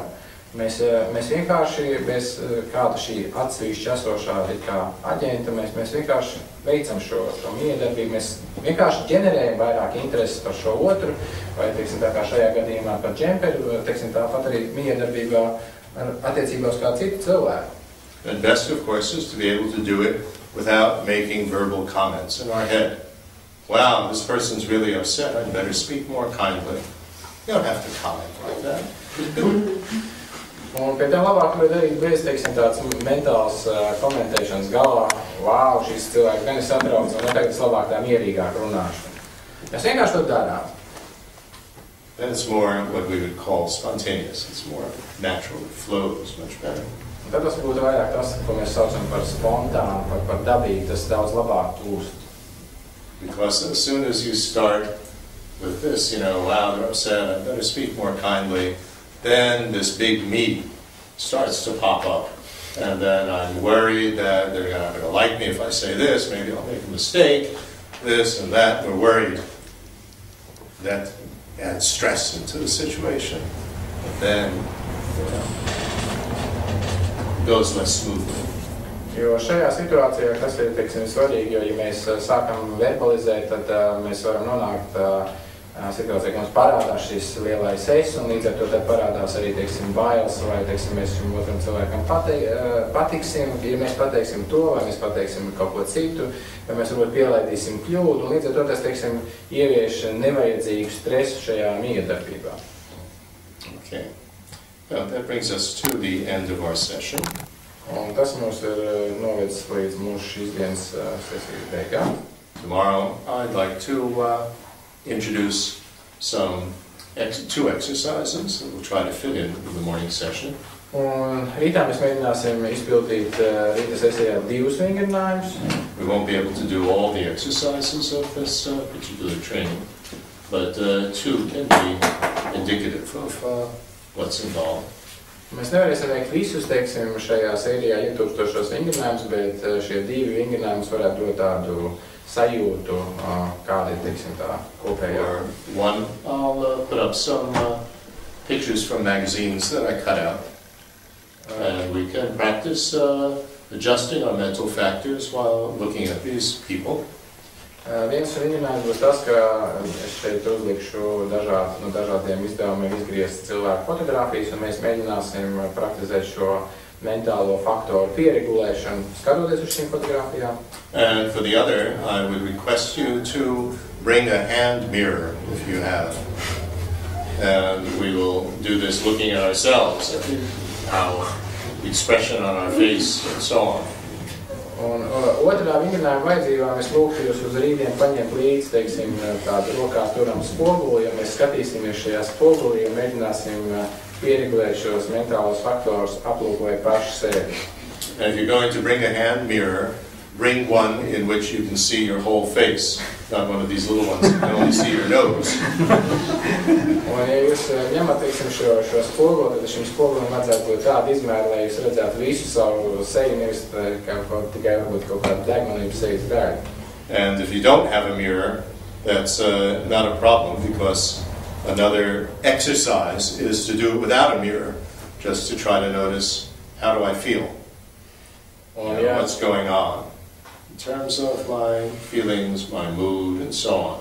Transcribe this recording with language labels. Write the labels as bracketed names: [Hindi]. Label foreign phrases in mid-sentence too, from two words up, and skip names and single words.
[Latvian] Mēs vienkārši bez kāda šī atsevišķa esošā kā aģenta, mēs vienkārši veicam šo miedarbību, mēs vienkārši ģenerējam vairāk intereses par šo otru, vai, teiksim, tā kā šajā gadījumā par džemperu, teiksim, tāpat arī miedarbībā attiecībā uz kādu citu cilvēku. [English] And best, of course, is to be able to do it without making verbal comments in our head. Wow, this person's really upset, I'd better speak more kindly. You don't have to comment like that. Just do it. [Latvian] Un pie tam labāk var darīt bez, teiksim, tāds mentāls komentēšanas galvā. Wow, šis cilvēks gan ir satrauc, un tagad es labāk tā mierīgāk runāšu. Mēs vienkārši to darām. [English] Then it's more what we would call spontaneous. It's more natural. It flows much better. [Latvian] Un tad tas būtu vairāk tas, ko mēs saucam par spontānu, par dabīgu, tas daudz labāk plūst. [English] Because as soon as you start with this, wow, they're upset, I better speak more kindly, then this big me starts to pop up. And then I'm worried that they're not going to like me if I say this, maybe I'll make a mistake, this and that. We're worried. That adds stress into the situation. But then, it goes less smoothly. [Latvian] Jo šajā situācijā, kas ir, teiksim, svarīgi, jo ja mēs sākam verbalizēt, tad mēs varam nonākt situācijā, ka mums parādās šis lielais es, un līdz ar to tad parādās arī, teiksim, bailes, vai, teiksim, mēs šim otram cilvēkam patiksim, ja mēs pateiksim to, vai mēs pateiksim kaut ko citu, vai mēs varbūt pielaidīsim kļūdu, un līdz ar to tas, teiksim, ievieš nevajadzīgu stresu šajā miedarbībā. [English] Okay. Well, that brings us to the end of our session. [Latvian] Un tas mums ir novedis līdz mūsu šīs dienas sesijas beigām. [English] Tomorrow, I'd like to introduce two exercises that we'll try to fit in with the morning session. [Latvian] Un rītā mēs mēģināsim izpildīt rīta sesijā 2 vingrinājumus. [English] We won't be able to do all the exercises of this particular training, but 2 can be indicative of what's involved. [Latvian] Mēs nevarēsim veikt visus, teiksim, šajā sērijā 1000 vingrinājumus, bet šie 2 vingrinājumus varētu dot tādu sajūtu, kāda ir, teiksim, tā kopējā. [English] One, I'll put up some pictures from magazines that I cut out, and we can practice adjusting our mental factors while looking at these people. [Latvian] Viens vingrinājums būs tas, ka es šeit uzlikšu no dažādiem izdevumiem izgriezt cilvēku fotogrāfijas, un mēs mēģināsim praktizēt šo mentālo faktoru pieregulēšanu, skatoties uz šīm fotogrāfijām. [English] And for the other, I would request you to bring a hand mirror if you have. And we will do this looking at ourselves, at our expression on our face, and so on. [Latvian] Un otrā vingrinājuma vajadzībā mēs lūgtu jūs uz rītdien paņemt līdzi, teiksim, tādu rokās turam spoguli, ja mēs skatīsimies šajā spogulī un mēģināsim pieregulēt šos mentālos faktorus, aplūkojot paši sevi. [English] And if you're going to bring a hand mirror, bring one in which you can see your whole face, not one of these little ones that can only see your nose. [Latvian] Un ja jūs ņemat, teiksim, šo spoguli, tad šim spogulim vajadzētu būt tādu izmēru, lai jūs redzētu visu savu seju, nevis tikai varbūt kaut kādu degmanību sejas daļu. [English] And if you don't have a mirror, that's not a problem, because another exercise is to do it without a mirror, just to try to notice, how do I feel? What's going on? In terms of my feelings, my mood, and so on.